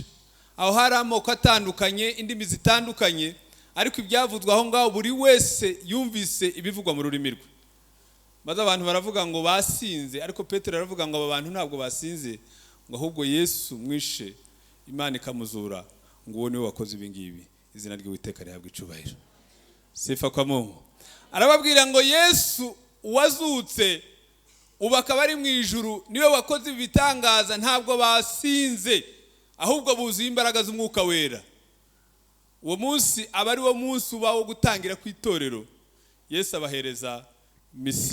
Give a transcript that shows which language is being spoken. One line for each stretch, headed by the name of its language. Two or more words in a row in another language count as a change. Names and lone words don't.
Kinyarwanda: Aho hari amoko atandukanye, indimi zitandukanye, ariko ibyavuzwe aho ngaho buri wese yumvise ibivugwa mu rurimi rwe. Maze abantu baravuga ngo basinze, ariko Petero aravuga ngo aba bantu ntabwo basinze, ngo ahubwo Yesu mwishe Imana ikamuzura, ngo uwo niwe wakoze ibi ngibi. Izina ry'Uwiteka rihabwa icubahiro.
Swahili: Sifa kwa Mungu.
Kinyarwanda: Arababwira ngo Yesu wazutse ubakaba ari mu ijuru niwe wakoze ibitangaza, ntabwo basinze, ahubwo buzuye imbaraga z'umwuka wera. Uwo munsi aba ari wo munsi ubaho gutangira ku itorero. Yesu abahereza misiyo.